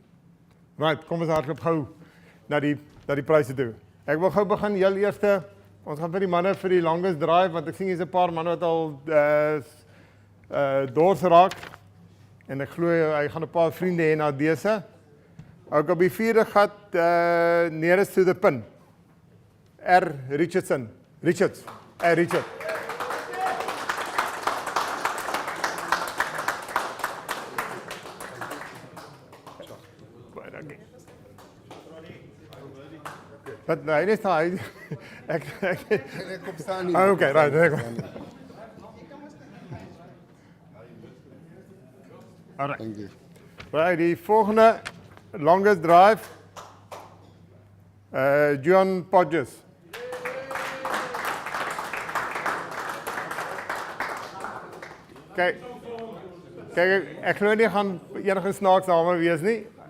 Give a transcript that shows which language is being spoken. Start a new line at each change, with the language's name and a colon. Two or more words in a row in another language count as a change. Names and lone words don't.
Afrikaans: Right, kom ons hardloop gou na die pryse toe. Ek wil gou begin, heel eerste, ons gaan vir die manne vir die
English: longest drive,
Afrikaans: want ek sien hier's 'n paar manne wat al dors raak, en ek glo hy gaan 'n paar vriende hê na dese. Ook op die 4de gat,
English: nearest to the pin, R. Richards.
Afrikaans: Richard. Dat nee, dis hy. Ek kom staan nie.
English: Okay, right, there you go. Alright. Thank you. Right,
Afrikaans: die volgende
English: longest drive,
Afrikaans: John Podges. Kyk, ek glo nie gaan enige snaaks daarmee wees nie.